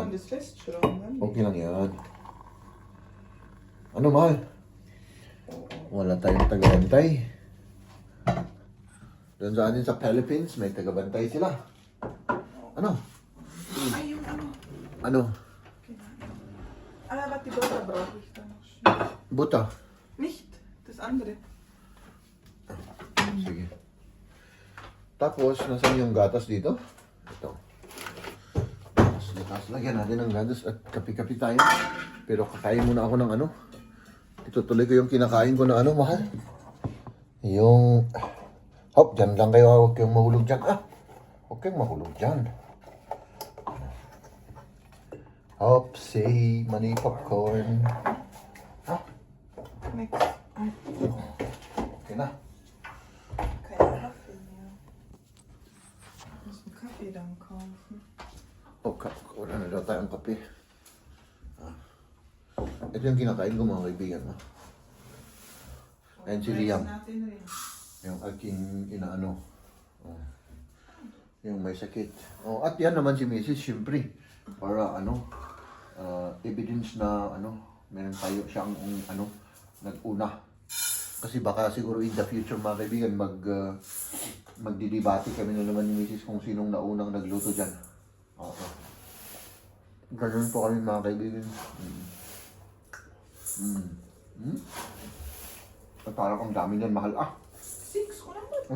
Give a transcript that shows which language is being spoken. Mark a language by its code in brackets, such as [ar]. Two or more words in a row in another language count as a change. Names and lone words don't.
[en] This restaurant. [tl] Okay lang yan. Ano, mahal? Wala tayong taga-bantay. Doon sa atin sa Philippines, may taga-bantay sila. Ano? Ay, yung ano. Ano? [de] Aber die Butter brauche ich dann noch. [tl] Buta. [de] Nicht, das andere. [tl] Sige. Tapos, nasan yung gatas dito? Ito. Tapos, lagyan natin ng gatas at kapi-kapi tayo. Pero kakain muna ako ng ano. Itutuloy ko yung kinakain ko na ano, mahal. Yung... Hop, dyan lang kayo. Huwag kayong mahulog dyan. Huwag kayong mahulog dyan. [en] Hop, say, money popcorn. Next. [tl] Okay na. [de] Kein Kaffee mehr. Ich muss einen Kaffee dann kaufen. [tl] Okay, wala na daw tayong kape. Ito yung kinakain ko mga kaibigan. Ayan si Liam. Natin rin. Yung aking inaano. Yung may sakit. At yan naman si Mrs. Siyempre. Para evidence na meron tayo siyang nag-una. Kasi baka siguro [en] in the future [tl] mga kaibigan magdidebate kami na naman ni Mrs. kung sinong naunang nagluto dyan. Oo. Ganun po kami mga kaibigan. At parang ang dami niyan mahal. 6 ko naman.